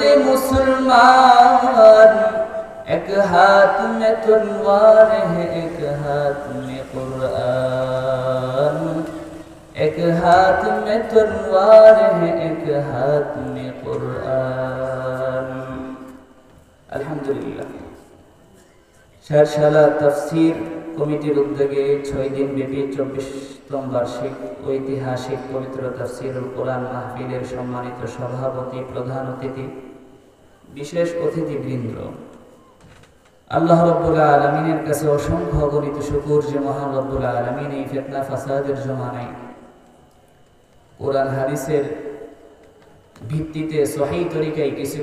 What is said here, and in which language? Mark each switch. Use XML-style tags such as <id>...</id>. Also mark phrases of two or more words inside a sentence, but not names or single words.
<ur>مسلمان ایک ہاتھ میں تلوار ہے ایک ہاتھ میں قرآن ایک ہاتھ میں تلوار ہے ایک ہاتھ میں قرآن الحمدللہ شہرشالہ تفسیر</ur> <bn>কমিটির উদ্যোগে 6 দিন ব্যাপী 24তম বার্ষিক ঐতিহাসিক পবিত্র</bn> <ar>تفسير القرآن</ar> <bn>মাহফিলের সম্মানিত সভাপতি, প্রধান অতিথি, বিশেষ অতিথিবৃন্দ, আল্লাহ রাব্বুল আলামিনের কাছে অসংখ্য অগণিত শুকর যে মহান</bn> <ar>رب العالمين</ar> <bn>এই ফিতনা ফাসাদের জমানায় কোরআন হাদিসের ভিত্তিতে সহিহ তরিকায় কিছু</bn>